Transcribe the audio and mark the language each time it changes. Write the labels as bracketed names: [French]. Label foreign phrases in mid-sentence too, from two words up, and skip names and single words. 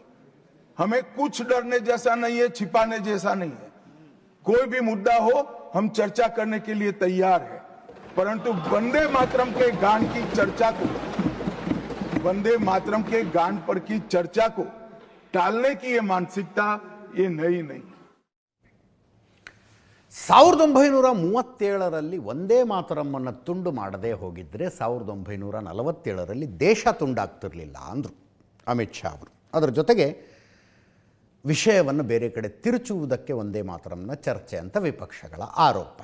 [Hindi] हमें कुछ डरने जैसा नहीं है, छिपाने जैसा नहीं है। कोई भी मुद्दा हो हम चर्चा करने के लिए तैयार है, परंतु वंदे मातरम के गान की चर्चा को, वंदे मातरम के गान पर की चर्चा को टालने की ये मानसिकता ये नई नहीं। [Kannada] 1937ರಲ್ಲಿ ವಂದೇ ಮಾತರಮ್ಮನ್ನು ತುಂಡು ಮಾಡದೇ ಹೋಗಿದ್ದರೆ 1947ರಲ್ಲಿ ದೇಶ ತುಂಡಾಗ್ತಿರಲಿಲ್ಲ ಅಂದರು ಅಮಿತ್ ಶಾ ಅವರು. ಅದರ ಜೊತೆಗೆ ವಿಷಯವನ್ನು ಬೇರೆ ಕಡೆ ತಿರುಚುವುದಕ್ಕೆ ವಂದೇ ಮಾತರಮ್ನ ಚರ್ಚೆ ಅಂತ ವಿಪಕ್ಷಗಳ ಆರೋಪ.